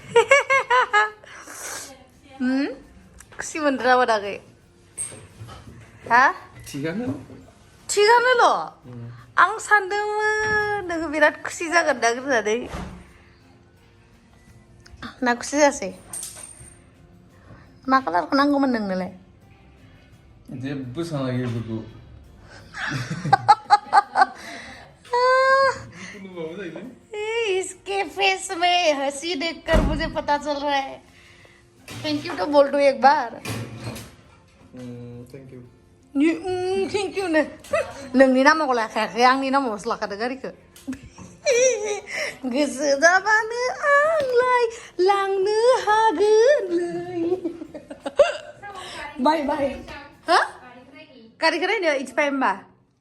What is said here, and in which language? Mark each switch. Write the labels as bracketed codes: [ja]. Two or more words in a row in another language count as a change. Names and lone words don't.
[brx] खुसि मोनदोंना मोनाखै हा थिगानोल' आं सानदोंमोन नोङो बिराद खुसि जागोन ना होननानै ना खुसि जासै मा कालारखौ नांगौमोन नोंनोलाय जेबो सानाखै बेफोरखौ [hi] इसके फेस में हंसी देखकर मुझे पता चल रहा है [en] thank you [hi] तो बोल दो एक बार [en] thank you thank you [brx] नो नोंनि नामाव लाखायाखै आंनि नामावसो लाखादों गारिखौ गोसो जाबानो आंलाय लांनो हागोनलै [en] bye bye [brx] हा गारिखौ नायनो इटस फाइ होमबा